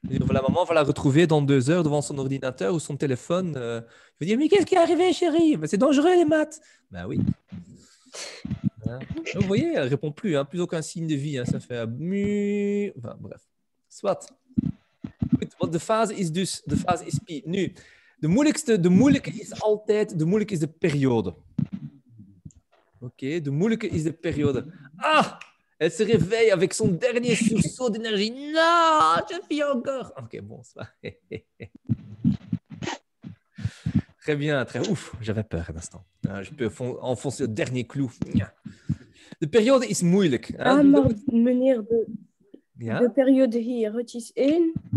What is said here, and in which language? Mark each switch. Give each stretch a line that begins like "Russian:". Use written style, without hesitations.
French: La maman va la retrouver dans 2 heures devant son ordinateur ou son téléphone. Il va dire, mais qu'est-ce qui est arrivé, chérie? C'est dangereux les maths. Ben oui. Hein. Vous voyez, elle ne répond plus, hein, plus aucun signe de vie. Hein, ça fait enfin, bref. Soit.
Dutch: Goed, de fase is dus, de fase is pi. Nu, de moeilijke is de periode. Oké, de moeilijke is de periode.
French: Ah, elle se réveille avec son dernier sursaut d'énergie. Non, je vis encore. Ok, bon, ça va. Très bien, très ouf. J'avais peur un instant. Je peux enfoncer le dernier clou.
Dutch: De periode is moeilijk. Ah, maar meneer, de periode hier, het is 1.